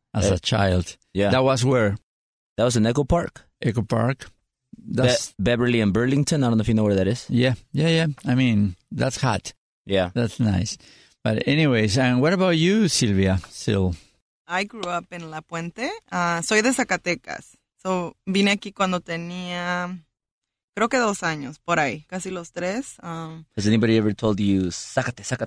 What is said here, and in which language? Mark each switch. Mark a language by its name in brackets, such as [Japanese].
[English] As a child. Yeah. That was where? That was in Echo Park. Echo Park. That's Beverly and Burlington. I don't know if you know where that is. Yeah. I mean, that's hot. Yeah. That's nice. But anyways, and what about you, Sylvia? Syl? I grew up in La Puente. [Spanish] Soy de Zacatecas. So, vine aquí cuando tenía, creo que 2 años, por ahí, casi los 3. [English] Has anybody ever told you, [Spanish] sácate?